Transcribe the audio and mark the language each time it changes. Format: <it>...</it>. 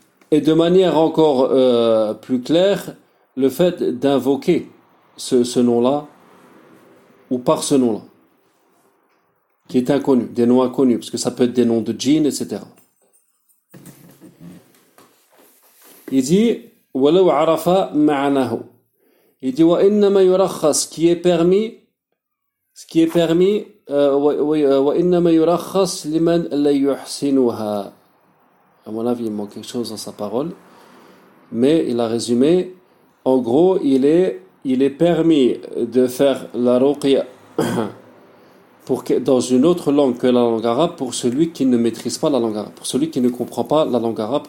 <fr>Et de manière encore plus claire, le fait d'invoquer ce nom-là, ou par ce nom-là, qui est inconnu, des noms inconnus, parce que ça peut être des noms de djinns, etc. Il dit,</fr> <ar>ولو عرف معناه. Il dit, وإنما يرخص,</ar> <fr>ce qui est permis,</fr> <ar>وإنما يرخص لمن لا يحسنها.</ar> <fr>À mon avis, il manque quelque chose dans sa parole, mais il a résumé. En gros, il est permis de faire la ruqya dans une autre langue que la langue arabe pour celui qui ne maîtrise pas la langue arabe, pour celui qui ne comprend pas la langue arabe.</fr>